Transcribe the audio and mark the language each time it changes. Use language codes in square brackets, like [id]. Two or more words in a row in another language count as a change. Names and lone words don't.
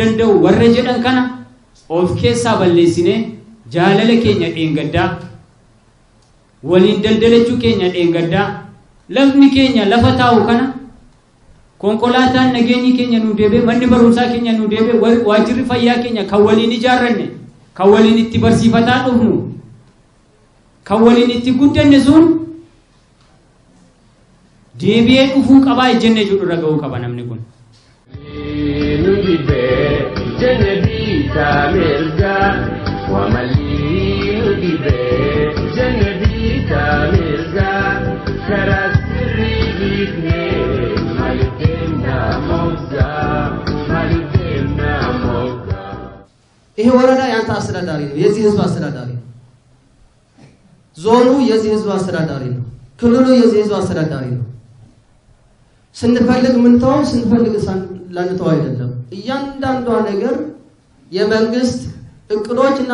[om] danda'u warra jedhan kana of keessaa balleessinee jaalala keenya dheengaddaa, waliin daldalachuu keenya dheengaddaa, lafni keenya lafa taa'u kana konkolaataan nageenyi keenya nu deebee manni barumsaa keenya nu deebee waajjirri fayyaa keenya kan waliin ijaarranne kan waliin itti barsiifataa dhufnu kan waliin itti guddanne sun deebi'ee dhufuu qabaa ejjennee jedhu dhaga'uu qaba namni kun. Nudibe jenebita merga wamali nudibe jenebita merga karasri bifne [am] ይሄ ወረዳ ያንተ አስተዳዳሪ ነው፣ የዚህ ህዝብ አስተዳዳሪ ነው። ዞኑ የዚህ ህዝብ አስተዳዳሪ ነው። ክልሉ የዚህ ህዝብ አስተዳዳሪ ነው። ስንፈልግ ምንተው ስንፈልግ ላንተው አይደለም። እያንዳንዷ ነገር የመንግስት እቅዶችና